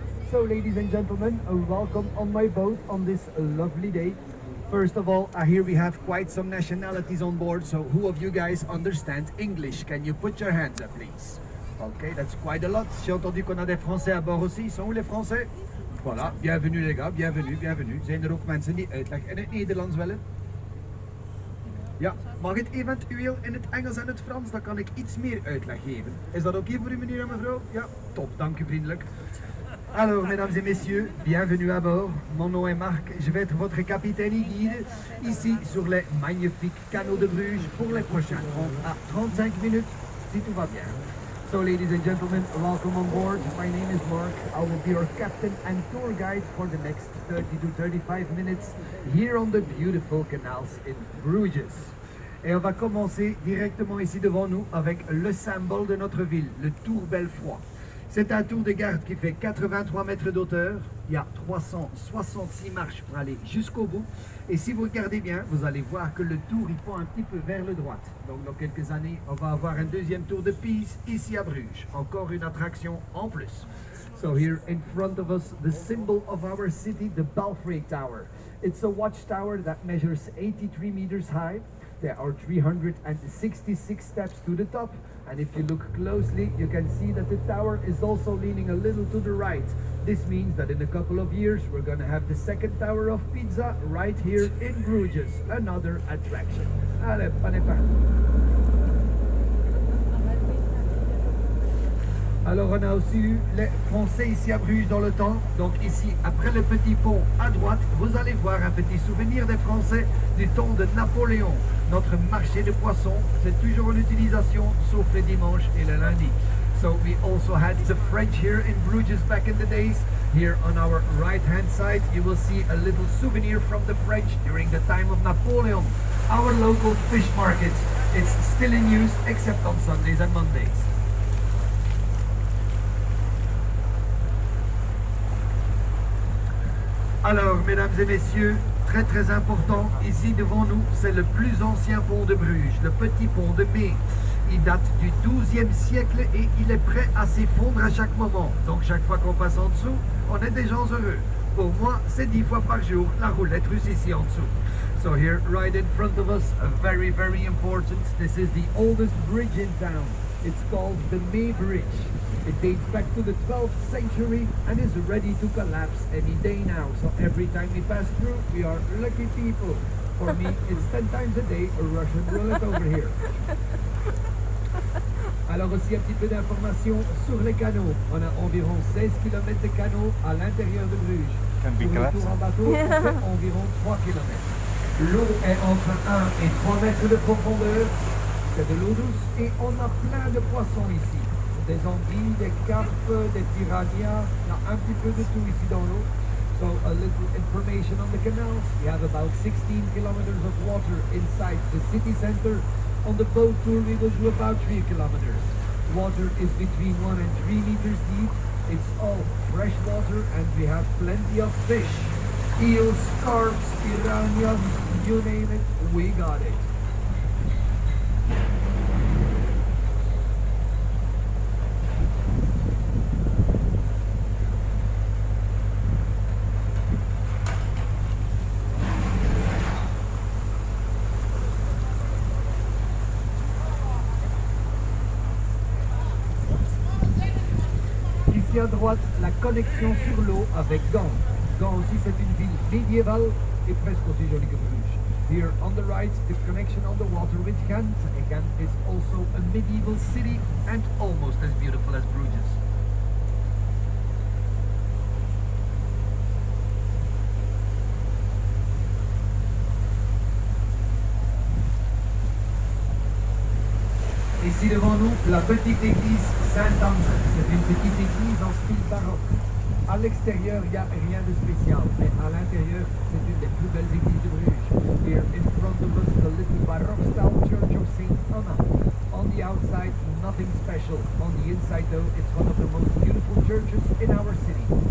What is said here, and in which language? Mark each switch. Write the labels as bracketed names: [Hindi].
[English] So, ladies and gentlemen, welcome on my boat on this lovely day. First of all, here we have quite some nationalities on board. So, who of you guys understand English? Can you put your hands up, please? Okay, that's quite a lot. [French] J'ai entendu qu'on a des Français à bord aussi. Sont où les Français? Voilà, bienvenue les gars, bienvenue, bienvenue. [Dutch] Zijn er ook mensen die uitleg in het Nederlands willen? Ja, mag het eventueel in het Engels en het Frans? Dan kan ik iets meer uitleg geven. Is dat oké voor u, meneer en mevrouw? Ja, top, dank u vriendelijk. [French] Alors, mesdames et messieurs, bienvenue à bord. Mon nom est Marc, je vais être votre capitaine et guide ici sur les magnifiques canaux de Bruges pour les prochains 30 à 35 minutes, si tout va bien. [English] So, ladies and gentlemen, welcome on board. My name is Mark. I will be your captain and tour guide for the next 30 to 35 minutes here on the beautiful canals in Bruges. [French] Et on va commencer directement ici devant nous avec le symbole de notre ville, le Tour Belfroid. C'est un tour de garde qui fait 83 mètres d'auteur. Il y a 366 marches pour aller jusqu'au bout. Et si vous regardez bien, vous allez voir que le tour il pend un petit peu vers le droite. Donc dans quelques années, on va avoir un deuxième tour de Pise ici à Bruges. Encore une attraction en plus. [English] So here in front of us, the symbol of our city, the Belfry Tower. It's a watchtower that measures 83 meters high. There are 366 steps to the top, and if you look closely, you can see that the tower is also leaning a little to the right. This means that in a couple of years, we're going to have the second Tower of Pisa right here in Bruges, another attraction. [French] Allez, on est parti. Alors on a aussi eu les Français ici à Bruges dans le temps. Donc ici, après le petit pont à droite, vous allez voir un petit souvenir des Français du temps de Napoléon. Notre marché de poissons, c'est toujours en utilisation, sauf les dimanches et le lundi. [English] So we also had the French here in Bruges back in the days. Here on our right hand side, you will see a little souvenir from the French during the time of Napoleon. Our local fish market, it's still in use except on Sundays and Mondays. [French] Alors, mesdames et messieurs, très très important, ici devant nous, c'est le plus ancien pont de Bruges, le petit pont de Mai. Il date du XIIe siècle et il est prêt à s'effondrer à chaque moment. Donc chaque fois qu'on passe en dessous, on est des gens heureux. Pour moi, c'est 10 fois par jour la roulette russe ici en dessous. [English] So here, right in front of us, very very important, this is the oldest bridge in town. It's called the May Bridge. It dates back to the 12th century and is ready to collapse any day now. So every time we pass through, we are lucky people. For me, it's 10 times a day a Russian roulette over here. [French] Alors aussi un petit peu d'informations sur les canaux. On a environ 16 km de canaux à l'intérieur de Bruges. Pour le tour en bateau, on fait environ 3 km. L'eau est entre 1 et 3 mètres de profondeur. C'est de l'eau douce et on a plein de poissons ici. Des anguilles, des carpes, des piranhas, il y a un petit peu de tout ici dans l'eau. [English] So a little information on the canals. We have about 16 kilometers of water inside the city center. On the boat tour we will do about 3 kilometers. Water is between 1 and 3 meters deep. It's all fresh water and we have plenty of fish. Eels, carps, piranhas, you name it, we got it. [French] Ici à droite, la connexion sur l'eau avec Gand. Gand aussi c'est une ville médiévale et presque aussi jolie que Bruges. [English] Here on the right, the connection on the water with Ghent. Ghent is also a medieval city and almost as beautiful as Bruges. [French] Ici devant nous, la petite église Saint-Anne. C'est une petite église en style baroque. À l'extérieur, il n'y a rien de spécial, mais à l'intérieur, c'est une des plus belles églises de Bruges. [English] Here in front of us, the little Baroque style church of Saint Anna. On the outside, nothing special. On the inside though, it's one of the most beautiful churches in our city.